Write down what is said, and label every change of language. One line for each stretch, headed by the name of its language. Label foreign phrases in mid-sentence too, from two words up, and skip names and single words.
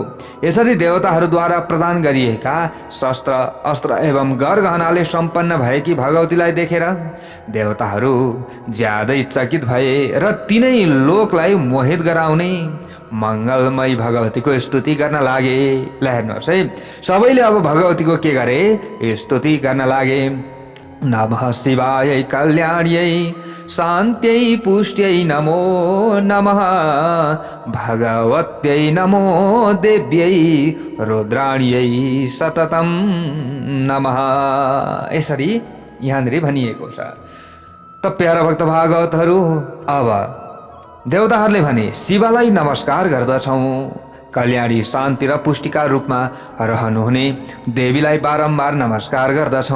Nepali: यसरी देवताहरूद्वारा प्रदान गरिएका शस्त्र अस्त्र एवं गरगहनाले सम्पन्न भएकी भगवतीलाई देखेर देवताहरू ज्यादै चकित भए र तिनै लोकलाई मोहित गराउने मङ्गलमयी भगवतीको स्तुति गर्न लागे। ल हेर्नुहोस् है, सबैले अब भगवतीको के गरे? स्तुति गर्न लागे।
Sanskrit: नमः शिवाय कल्याण्यै शान्त्यै पुष्ट्यै नमो नमः भगवत्यै नमो देव्यै रुद्राण्यै सततं नमः।
Nepali: यसरी यहाँनिर भनिएको छ। त प्यारा भक्त भागवतहरू, अब देवताहरूले भने शिवलाई नमस्कार गर्दछौँ। कल्याणी शान्ति र पुष्टिका रूपमा रहनुहुने देवीलाई बारम्बार नमस्कार गर्दछौँ।